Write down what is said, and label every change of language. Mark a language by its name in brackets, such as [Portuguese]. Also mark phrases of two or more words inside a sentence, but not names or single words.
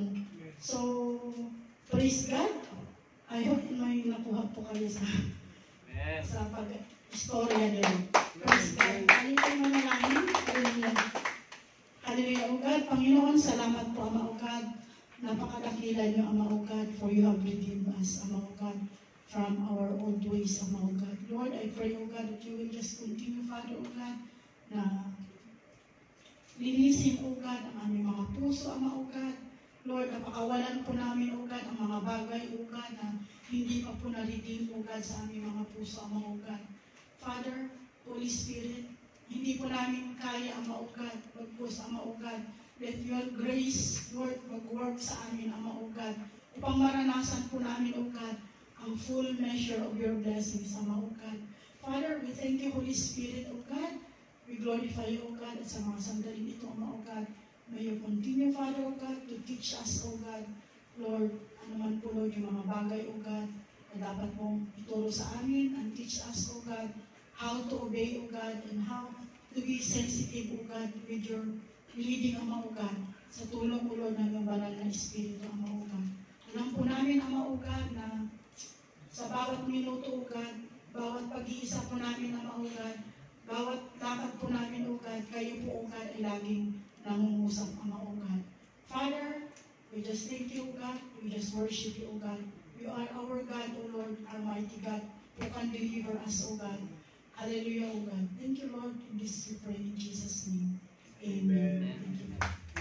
[English] So, praise God. I hope [Filipino] may nakuha po kayo sa pag-istorya din. [English] Praise God. [Filipino] Halika mo na lang. Hallelujah. [English] Hallelujah, O God. [Filipino] Panginoon, salamat po, Ama, [English] O God. [Filipino] Napakadakila niyo, Ama, [English] O God, for you have redeemed us, Ama, O God, from our old ways, Ama, O God. Lord, I pray, O God, that you will just continue, Father, O God, [Filipino] na linisin, [English] O God, [Filipino] ang aming mga puso, Ama, [English] O God. [Filipino] Lord, napakawalan po namin, [English] O God, [Filipino] ang mga bagay, [English] O God, [Filipino] na hindi pa po na-redeem, [English] O God, [Filipino] sa aming mga puso, Ama, [English] O God. Father, Holy Spirit, [Filipino] hindi po namin kaya, Ama, [English] O God, pagpus, Ama, O God. Let your grace, [Filipino] Lord, mag-work sa amin, Ama, [English] O God, [Filipino] upang maranasan po namin, [English] O God, [Filipino] ang [English] full measure of your blessings, [Filipino] Ama, [English] O God. Father, we thank you, Holy Spirit, O God. We glorify you, O God, [Filipino] at sa mga sandaling ito, Ama, [English] O God. May you continue, Father, O God, to teach us, O God, [Filipino] Lord, ano man po, Lord, yung mga bagay, [English] O God, [Filipino] na dapat mong ituro sa amin, [English] and teach us, O God, how to obey, O God, and how to be sensitive, O God, with your leading, [Filipino] Ama, [English] O God, [Filipino] sa tulong, [English] O Lord, [Filipino] ng iyong banal na Espiritu, Ama, [English] O God. [Filipino] Alam po namin, Ama, [English] O God, [Filipino] na sa bawat minuto, [English] O God, [Filipino] bawat pag-iisa po namin, Ama, [English] O God, [Filipino] bawat lakad po namin, [English] O God, [Filipino] kayo po, [English] O God, [Filipino] ay laging nangungusap, Ama, [English] O God. Father, we just thank you, O God. We just worship you, O God. You are our God, O Lord, our mighty God, who can deliver us, O God. Hallelujah, O God. Thank you, Lord. In this we pray in Jesus' name. Amen. Thank you, Lord.